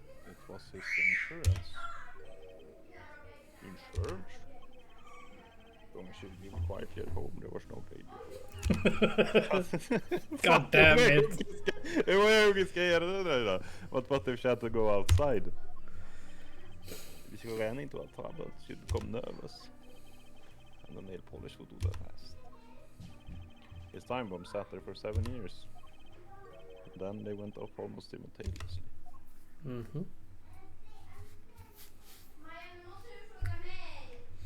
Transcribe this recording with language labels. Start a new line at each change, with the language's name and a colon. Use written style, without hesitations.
English: It was his insurance. Insurance? Long as you live quietly at home, there was no danger for that. God damn it.
Swedish: Hur mycket ska jag göra det där då?
English: What if she had to go outside? She ran into a trouble, she become nervous. And the nail polish would do that fast. His time bomb sat there for 7 years. And then they went off almost simultaneously.
Swedish: Maja, nu måste du fråga mig.